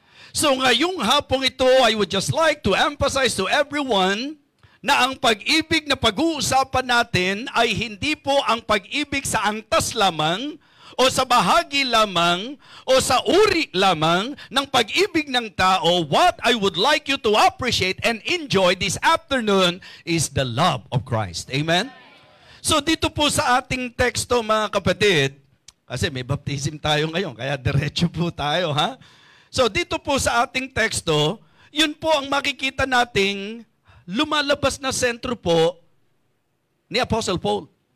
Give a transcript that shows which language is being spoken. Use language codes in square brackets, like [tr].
[tl] So ngayong hapong ito, [en] I would just like to emphasize to everyone [tl] na ang pag-ibig na pag-uusapan natin ay hindi po ang pag-ibig sa angtas lamang o sa bahagi lamang o sa uri lamang ng pag-ibig ng tao. [en] What I would like you to appreciate and enjoy this afternoon is the love of Christ. Amen? [tl] So dito po sa ating teksto, mga kapatid, kasi may baptism tayo ngayon, kaya diretso po tayo, ha? So dito po sa ating teksto, yun po ang makikita nating lumalabas na sentro po ni Apostle Paul.